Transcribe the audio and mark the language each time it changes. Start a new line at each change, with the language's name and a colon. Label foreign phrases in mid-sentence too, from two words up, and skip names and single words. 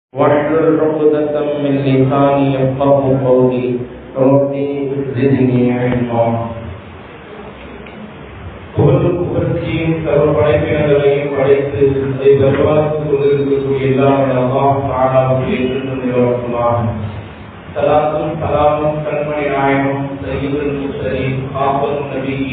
Arabic: واحلل عقدة من لساني يفقهوا قولي رب زدني علما.
Tamil: புகழும் புகழ்ச்சியும் சர்வ படைப்பினங்களையும் படைத்து அதை பரிபாலித்துக் கொண்டிருக்கக்கூடிய எல்லாம் அல்லாஹ் தஆலாவுக்கு என்றென்றும் சலாத்தும் சலாமும் கண்மணி நாயகம்
Arabic: سيد المرسلين
Tamil: ஆஃபத்துன் நபியி